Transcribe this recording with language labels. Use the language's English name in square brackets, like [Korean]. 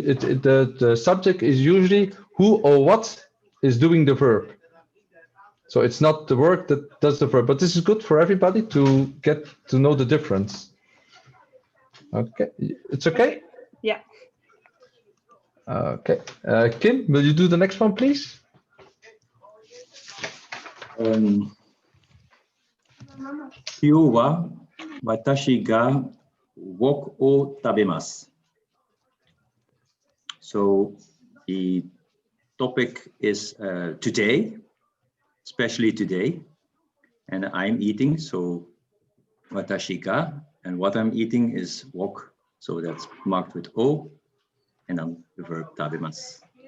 [English] The subject is usually who or what is doing the verb. So it's not the work that does the verb, but this is good for everybody to get to know the difference. Okay, it's okay? Yeah. Okay, Kim, will you do the next one, please? [Japanese] 今日は私がウォークを食べます。 [English] So the topic is today, especially today, and I'm eating. So [Japanese] watashi ga, [English] and what I'm eating is wok. So that's marked with o, and then the verb tabemasu.